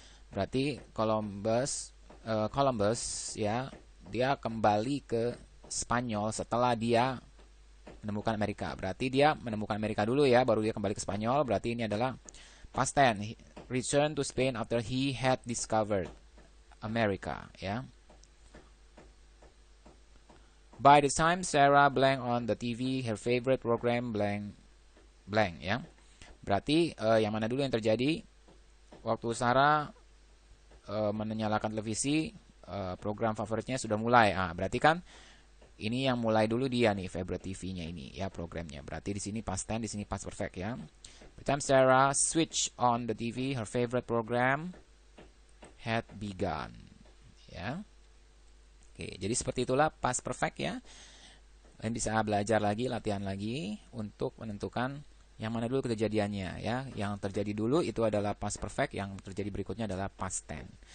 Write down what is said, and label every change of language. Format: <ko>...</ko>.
<id>Berarti Columbus ya, dia kembali ke Spanyol setelah dia menemukan Amerika. Berarti dia menemukan Amerika dulu ya, baru dia kembali ke Spanyol. Berarti ini adalah past tense.</id> <en>Return to Spain after he had discovered America. Ya. By the time Sarah blank on the TV, her favorite program blank. Ya.</en> <id>Berarti yang mana dulu yang terjadi? Waktu Sarah menyalakan televisi, program favoritnya sudah mulai. Berarti kan ini yang mulai dulu dia nih, favorite TV-nya ini ya, programnya. Berarti di sini past tense, di sini past perfect ya.</id> <en>By the time Sarah switch on the TV, her favorite program had begun.</en> <id>Ya. Oke, jadi seperti itulah past perfect ya. Kalian bisa belajar lagi, latihan lagi untuk menentukan yang mana dulu kejadiannya ya. Yang terjadi dulu itu adalah past perfect, yang terjadi berikutnya adalah past tense.</id>